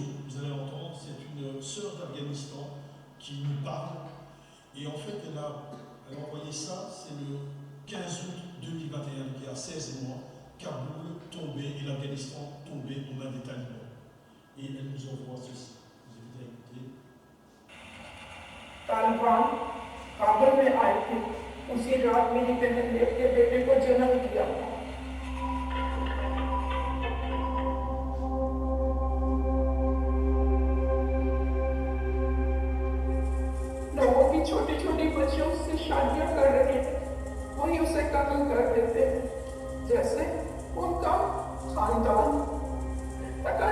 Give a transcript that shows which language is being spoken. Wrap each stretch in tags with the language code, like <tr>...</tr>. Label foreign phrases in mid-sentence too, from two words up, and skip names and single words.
<fr>Vous allez entendre, c'est une sœur d'Afghanistan qui nous parle. Et en fait, elle a envoyé ça, c'est le 15 août 2021, il y a 16 mois, Kaboul tombé et l'Afghanistan tombé aux mains des talibans. Et elle nous envoie ceci. Vous invite à écouter.</fr> <ur>طالبان کابل میں آئے تھے اسی رات میری بہن نے اپنے بیٹے کو جنم دیا لوگوں کی چھوٹی چھوٹی بچیوں سے شادیاں کر رہے تھے وہی اسے قتل کر دیتے جیسے ان کا خاندان پتا</ur>